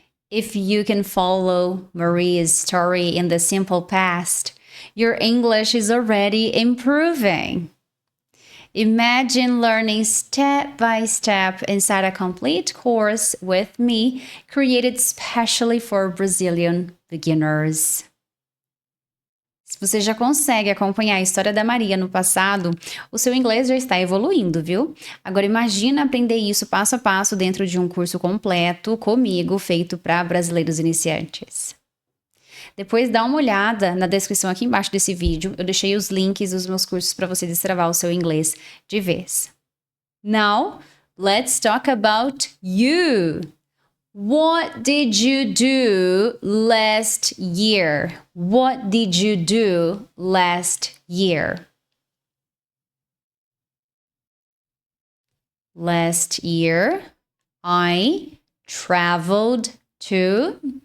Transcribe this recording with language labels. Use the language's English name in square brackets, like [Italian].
[English] If you can follow Maria's story in the simple past, your English is already improving. Imagine learning step by step inside a complete course with me, created specially for Brazilian beginners. [Portuguese] Se você já consegue acompanhar a história da Maria no passado, o seu inglês já está evoluindo, viu? Agora imagina aprender isso passo a passo dentro de um curso completo comigo, feito para brasileiros iniciantes. Depois dá uma olhada na descrição aqui embaixo desse vídeo, eu deixei os links dos meus cursos para você destravar o seu inglês de vez. [English] Now, let's talk about you. What did you do last year? What did you do last year? Last year, I traveled to